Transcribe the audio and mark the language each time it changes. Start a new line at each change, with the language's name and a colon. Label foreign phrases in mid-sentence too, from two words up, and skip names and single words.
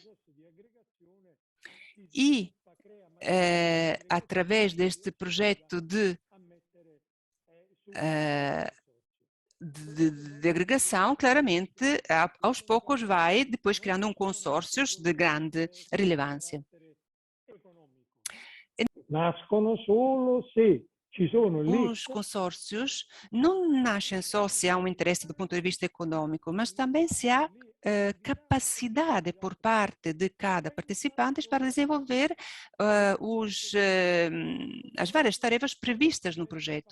Portuguese: E, através deste projeto de agregação, claramente, aos poucos vai depois criando consórcios de grande relevância.
Italian: Nascono solo se ci sono lì.
Portuguese: Os consórcios não nascem só se há um interesse do ponto de vista econômico, mas também se há capacidade por parte de cada participante para desenvolver as várias tarefas previstas no projeto.